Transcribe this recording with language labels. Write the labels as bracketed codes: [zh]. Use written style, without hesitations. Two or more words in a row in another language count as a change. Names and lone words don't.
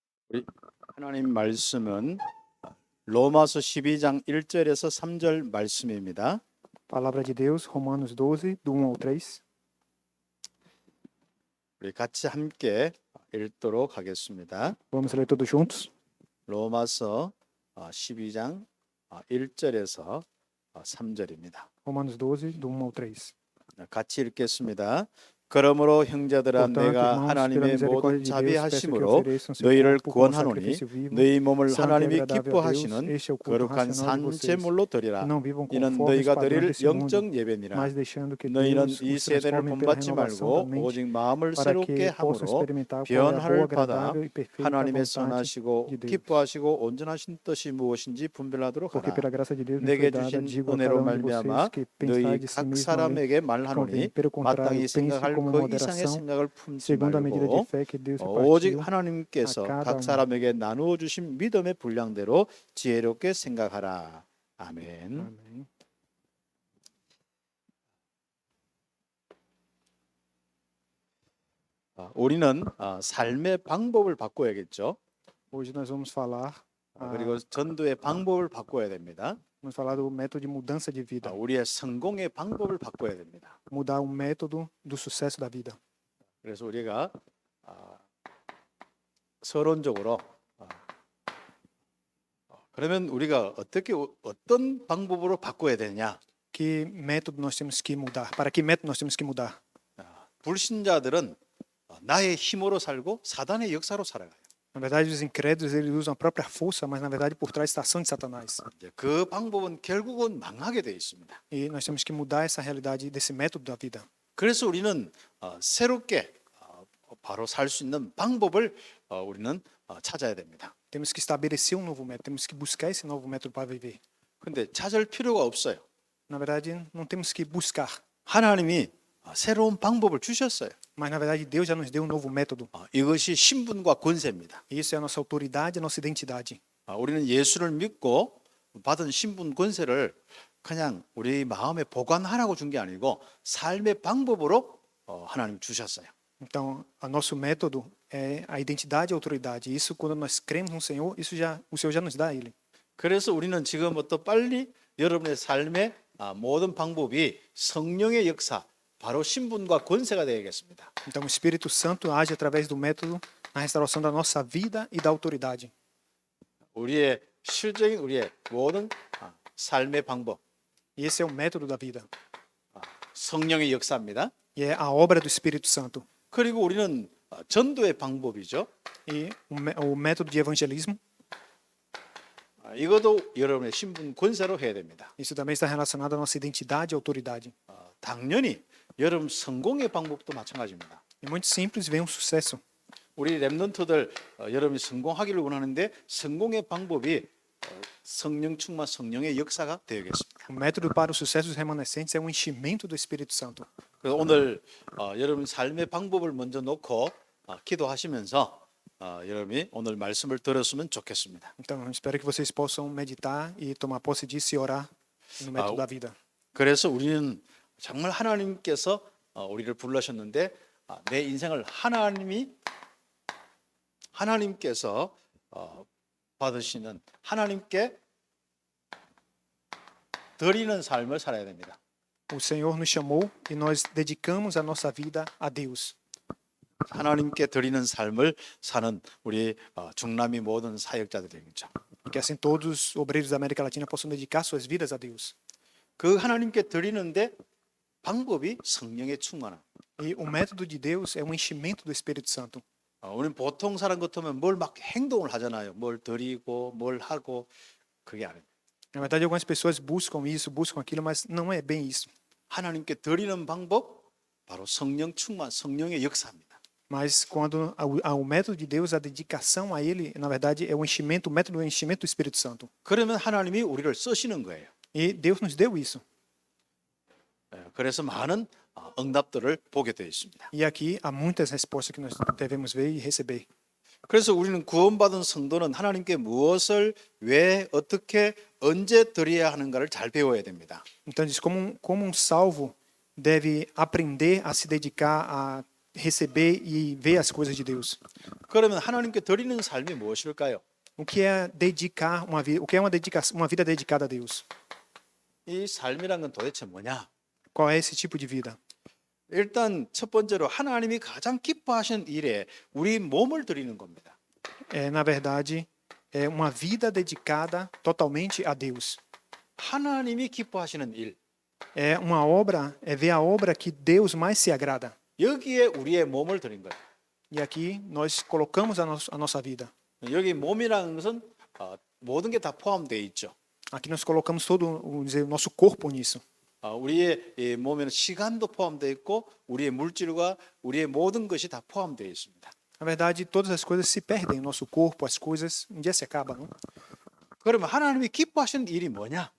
[ko] 우리 하나님 말씀은 로마서 12장 1절에서 3절 말씀입니다. [pt] Palavra de Deus, Romanos 12, do 1 ao 3. [ko] 우리 같이 함께 읽도록 하겠습니다. [pt] Vamos ler todos juntos? [ko] 로마서 12장 1절에서 3절입니다. [pt] Romanos 12, do 1 ao 3. [ko] 같이 읽겠습니다. 그러므로 형제들아 [pt] Portanto, [ko] 내가 [pt] irmãos, pela [ko] 하나님의 모든 [pt] misericórdia de Deus, peço que [ko] 자비하심으로 [pt] ofereçam seu [ko] 너희를 [pt] corpo como [ko] 구원하노니 [pt] sacrifício vivo, [ko] 너희 몸을 [pt] santo e [ko] 하나님이 [pt] agradável a Deus. [ko] 기뻐하시는 [pt] Este é o culto [ko] 거룩한 [pt] racional de vocês. [ko] 산제물로 드리라. [pt] E não vivam [ko] 이는 [pt] conforme os [ko] 너희가 [pt] padrões [ko] 드릴 [pt] desse mundo, [ko] 영적 예배니라. [pt] mas deixando que [ko] 너희는 [pt] Deus [ko] 이 [pt] os [ko] 세대를 [pt] transforme pela [ko] 본받지 [pt] renovação [ko] 말고 [pt] da mente, [ko] 오직 마음을 [pt] para [ko] 새롭게 [pt] que possam [ko] 함으로 [pt] experimentar qual é a boa, [ko] 변화를 받아 [pt] agradável e perfeita [ko] 하나님의 [pt] vontade [ko] 선하시고 [pt] de Deus. [ko] 기뻐하시고 온전하신 뜻이 무엇인지 분별하도록 [pt] Porque [ko] 하라. [pt] pela graça de Deus me [ko] 내게 [pt] foi dada, [ko] 주신 [pt] digo a cada [ko] 은혜로 [pt] de [ko] 말미암아 [pt] vocês que [ko] 너희 [pt] pensai de si [ko] 각 [pt] mesmo [ko] 사람에게 [pt] convém. [ko] 말하노니 [pt] Pelo contrário, [ko] 마땅히 [pt] pense [ko] 생각할 [pt] como [ko] 그 이상의 [pt] moderação, [ko] 생각을 품지 [pt] segundo a medida de [ko] 말고 [pt] fé que Deus [ko] 오직 [pt] repartiu [ko] 하나님께서 [pt] a cada [ko] 각 [pt] um. [ko] 사람에게 나누어 주신 믿음의 분량대로 지혜롭게 생각하라. 아멘. [pt] Amém. [ko] 우리는 삶의 방법을 바꿔야겠죠. [pt] Hoje nós vamos falar, [ko] 그리고 전도의 방법을 바꿔야 됩니다. [pt] vamos falar do método de mudança de vida. [ko] 우리의 성공의 방법을 바꿔야 됩니다. [pt] Mudar o método do sucesso da vida. [ko] 그래서 우리가 서론적으로 그러면 우리가 어떤 방법으로 바꿔야 되냐? [pt] Que método nós temos que mudar? Para que método nós temos que mudar? [ko] 불신자들은 나의 힘으로 살고 사단의 역사로 살아가요. [pt] Na verdade, os incrédulos eles usam a própria força, mas na verdade por trás está a ação de Satanás. [ko] 그 방법은 결국은 망하게 돼 있습니다. [pt] E nós temos que mudar essa realidade desse método da vida. [ko] 그래서 우리는 새롭게 바로 살 수 있는 방법을 우리는 찾아야 됩니다. [pt] Temos que estabelecer um novo método, temos que buscar esse novo método para viver. [ko] 근데 찾을 필요가 없어요. [pt] Na verdade, não temos que buscar, [ko] 하나님이 새로운 방법을 주셨어요. [pt] mas na verdade Deus já nos deu um novo método. [ko] 이것이 신분과 권세입니다. [pt] E isso é a nossa autoridade, a nossa identidade. [ko] 우리는 예수를 믿고 받은 신분 권세를 그냥 우리 마음에 보관하라고 준 게 아니고 삶의 방법으로 하나님 주셨어요. [pt] Então, o nosso método é a identidade e a autoridade. Isso, quando nós cremos no Senhor, o Senhor já nos dá ele. [ko] 그래서 우리는 지금부터 빨리 여러분의 삶의 모든 방법이 성령의 역사, 바로 신분과 권세가 되겠습니다. [pt] Então, o Espírito Santo age através do método na restauração da nossa vida e da autoridade. [ko] 우리의 실적인 우리의 모든 삶의 방법, [pt] E esse é o método da vida. [ko] 성령의 역사입니다. [pt] E é a obra do Espírito Santo. [ko] 그리고 우리는 전도의 방법이죠. [pt] E o método de evangelismo, [ko] 이것도 여러분의 신분 권세로 해야 됩니다. [pt] isso também está relacionado à nossa identidade e autoridade. [ko] 당연히 여러분 성공의 방법도 마찬가지입니다. [pt] É muito simples, vem um sucesso. [ko] 우리 랩런트들 여러분이 성공하기를 원하는데 성공의 방법이 성령 충만 성령의 역사가 되겠습니다. [pt] O método para o sucesso dos remanescentes é o enchimento do Espírito Santo. [ko] 그래서 오늘 여러분 삶의 방법을 먼저 놓고 기도하시면서 여러분이 오늘 말씀을 들었으면 좋겠습니다. [pt] Então, eu espero que vocês possam meditar e tomar posse disso e orar no método da vida. [ko] 그래서 우리는 정말 하나님께서 우리를 불러셨는데 내 인생을 하나님께서 받으시는 하나님께 드리는 삶을 살아야 됩니다. [pt] O Senhor nos chamou e nós dedicamos a nossa vida a Deus. [ko] 하나님께 드리는 삶을 사는 우리 중남미 모든 사역자들이겠죠. [pt] Que assim todos os obreiros da América Latina possam dedicar suas vidas a Deus. [ko] 그 하나님께 드리는데 방법이 성령의 충만함. [pt] E o método de Deus é o enchimento do Espírito Santo. [ko] 우리는 보통 사람 같으면 뭘 막 행동을 하잖아요. 뭘 드리고 뭘 하고 그게 아닙니다. [pt] Na verdade, algumas pessoas buscam isso, buscam aquilo, mas não é bem isso. [ko] 하나님께 드리는 방법 바로 성령 충만, 성령의 역사입니다. [pt] Mas quando o método de Deus, a dedicação a Ele, na verdade, é o enchimento, o método do enchimento do Espírito Santo. [ko] 그러면 하나님이 우리를 쓰시는 거예요. [pt] E Deus nos deu isso. [ko] 그래서 많은 응답들을 보게 되어 있습니다. [pt] E aqui há muitas respostas que nós devemos ver e receber. [ko] 그래서 우리는 구원받은 성도는 하나님께 무엇을 왜 어떻게 언제 드려야 하는가를 잘 배워야 됩니다. [pt] Então diz como um salvo deve aprender a se dedicar receber e ver as coisas de Deus. [ko] 그러면 하나님께 드리는 삶이 무엇일까요? [pt] O que é dedicar uma vida? O que é uma vida dedicada a Deus? [ko] 이 삶이란 건 도대체 뭐냐? [pt] Qual é esse tipo de vida? [ko] 일단 첫 번째로 하나님이 가장 기뻐하시는 일에 우리 몸을 드리는 겁니다. [pt] Na verdade, é uma vida dedicada totalmente a Deus. [ko] 하나님이 기뻐하시는 일. [pt] É uma obra, é ver a obra que Deus mais se agrada. [ko] 여기에 우리의 몸을 드린 거예요. [pt] E aqui nós colocamos a nossa vida. [ko] 여기 몸이라는 것은 모든 게 다 포함되어 있죠. [pt] Aqui nós colocamos todo o nosso corpo nisso. [ko] 우리의 이 몸에는 시간도 포함되어 있고 우리의 물질과 우리의 모든 것이 다 포함되어 있습니다. [pt] Na verdade, todas as coisas se perdem, o nosso corpo, as coisas, um dia se acaba, não? [ko] 그러면 하나님이 기뻐하시는 일이 뭐냐?